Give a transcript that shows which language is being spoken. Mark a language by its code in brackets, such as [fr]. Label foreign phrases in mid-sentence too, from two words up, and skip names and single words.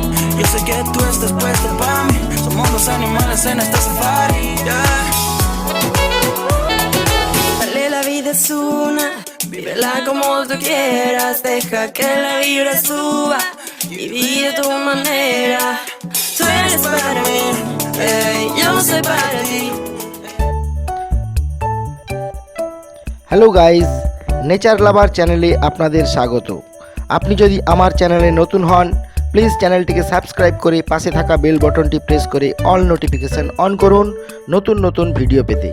[es] Yo sé que tú estás puesta pa' mí. Somos dos animales en esta safari, yeah. Dale, la vida es una, vívela como tú quieras. Deja que la vibra suba y vive tu manera. Tú eres para mí, yo soy para ti. [bn] হ্যালো গাইস, নেচার লাভার চ্যানেলে আপনাদের স্বাগত। আপনি যদি আমার চ্যানেলে নতুন হন, প্লিজ চ্যানেলটিকে সাবস্ক্রাইব করে পাশে থাকা [en] bell button [bn] প্রেস করে [en] all notification [bn] অন করুন নতুন নতুন ভিডিও পেতে।